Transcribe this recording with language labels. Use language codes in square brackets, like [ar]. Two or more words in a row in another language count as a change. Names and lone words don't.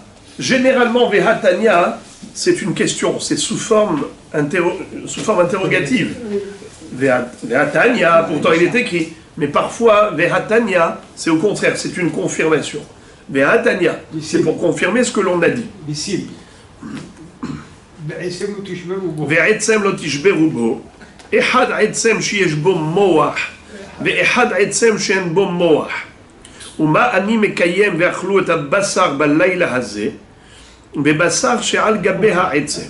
[fr] Généralement, Vehatania, c'est une question, c'est sous forme interrogative. Vehatania, pourtant il est écrit. Mais parfois, Vehatania, c'est au contraire, c'est une confirmation. Vehatania, c'est pour confirmer ce que l'on a dit. [he] ועצם לא תשברו בו, אחד עצם שיש בו מוח, ואחד עצם שאין בו מוח. ומה אני מקיים ואכלו את הבשר בלילה הזה, בבשר שעל גבי העצם.